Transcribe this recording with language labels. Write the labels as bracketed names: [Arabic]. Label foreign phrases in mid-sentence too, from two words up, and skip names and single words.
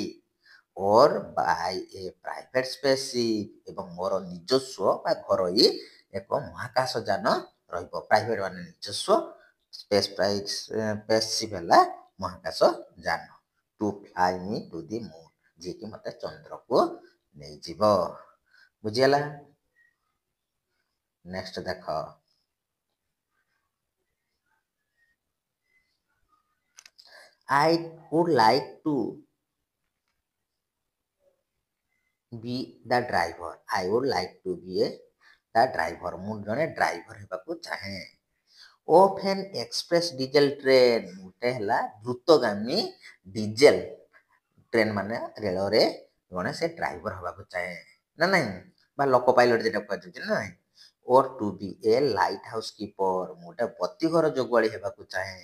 [English] or buy a private spaceship [Odia] ଏବଂ ମୋର ନିଜସ୍ୱ ବା ଘରୋଇ ଏକ ମହାକାଶ ଯାନ ରହିବ। ପ୍ରାଇଭେଟ୍ ମାନେ ନିଜସ୍ୱ, ସ୍ପେସିପ୍ ହେଲା ମହାକାଶ ଯାନ। [English] to fly me to the moon [Odia] ଯିଏକି ମୋତେ ଚନ୍ଦ୍ରକୁ ନେଇଯିବ। ବୁଝିଗଲା? ନେକ୍ସଟ ଦେଖ [English] I would like to be the driver। I would like to be the driver [Odia] ମୁଁ ଜଣେ ଡ୍ରାଇଭର ହେବାକୁ ଚାହେଁ। [English] of an express diesel train [Odia] ଗୋଟେ ହେଲା ଦ୍ରୁତଗାମୀ ଡିଜେଲ ଟ୍ରେନ୍ ମାନେ ରେଳରେ ଜଣେ ସେ ଡ୍ରାଇଭର ହେବାକୁ ଚାହେଁ ନା ନାହିଁ, ବା ଲୋକ ପାଇଲଟ ଯେଟା କୁହାଯାଉଛି ନା ନାହିଁ। [English] or to be a light house keeper [Odia] ମୁଁ ଗୋଟେ ବତୀଘର ଜଗୁଆଳି ହେବାକୁ ଚାହେଁ।